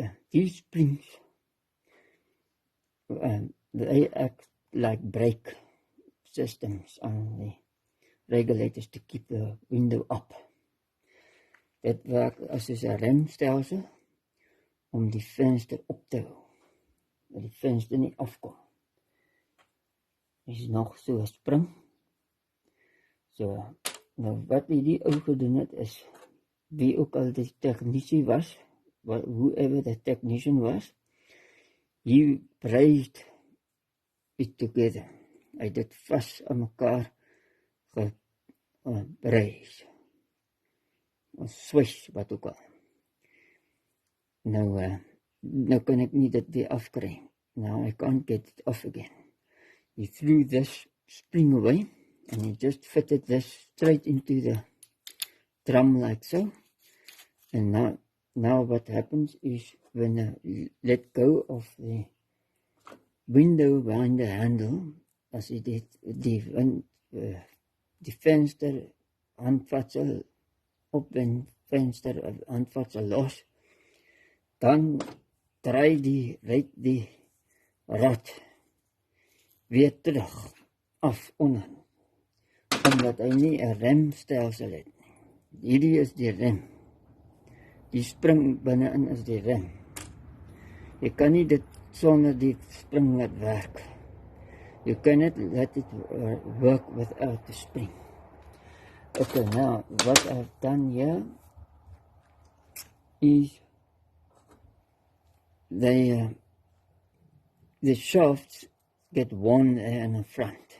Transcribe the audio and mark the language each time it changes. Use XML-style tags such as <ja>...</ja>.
<en>these springs, they act like brake systems on the regulators to keep the window up.</en> <af>Dit werk as 'n remstelsel om die venster op te hou, dat die venster nie afkom. Dit is nog so 'n spring. So, nou wat die ou gedoen het is, wie ook al die technici was,</af> <en>whoever the technician was, he braided it together.</en> <af>Hy het dit vas aan mekaar gebraid. Of swish, wat ook al. Nou kan ek nie dit weer afkry.</af> <en>Now I can't get it off again. He threw this spring away, and he just fitted this straight into the drum like so. And now what happens is when I let go of the window behind the handle,</en> <af>as jy die venster handvatsel op en venster handvatsel los, dan draai die rad weer terug af onder, omdat hy nie 'n remstelsel het nie. Hierdie is die rem. Die spring binne-in is die rem. Jy kan nie dit sonder die spring laat werk.</af> <en>You cannot let it work without the spring. Okay, now what I've done here is the shafts get worn there in the front.</en>